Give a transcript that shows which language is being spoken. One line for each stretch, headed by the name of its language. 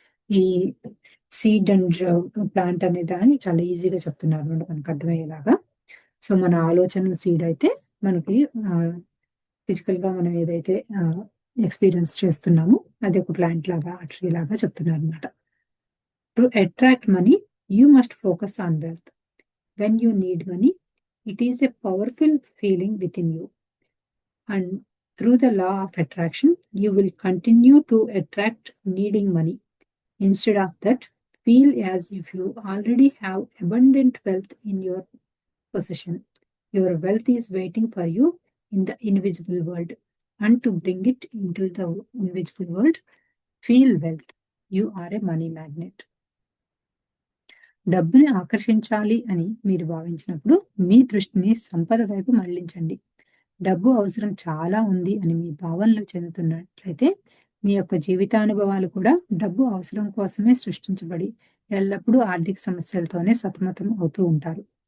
Telugu: ఈ seed and plant అనే దాన్ని చాలా ఈజీగా చెప్తున్నారు అన్నమాట మనకు అర్థమయ్యేలాగా. సో మన ఆలోచనల సీడ్ అయితే మనకి ఫిజికల్గా మనం ఏదైతే ఎక్స్పీరియన్స్ చేస్తున్నామో అది ఒక ప్లాంట్ లాగా ట్రీ లాగా చెప్తున్నారు అనమాట.
English: To attract money you must focus on wealth. When you need money it is a powerful feeling within you, and through the law of attraction you will continue to attract needing money. Instead of that, feel as if you already have abundant wealth in your possession. Your wealth is waiting for you in the invisible world, and to bring it into the invisible world, feel wealth. You are a money magnet.
Telugu: డబ్బుని ఆకర్షించాలి అని మీరు భావించినప్పుడు మీ దృష్టిని సంపద వైపు మళ్లించండి. డబ్బు అవసరం చాలా ఉంది అని మీ భావనలు చెందుతున్నట్లయితే మీ యొక్క జీవితానుభవాలు కూడా డబ్బు అవసరం కోసమే సృష్టించబడి ఎల్లప్పుడూ ఆర్థిక సమస్యలతోనే సతమతం అవుతూ ఉంటారు.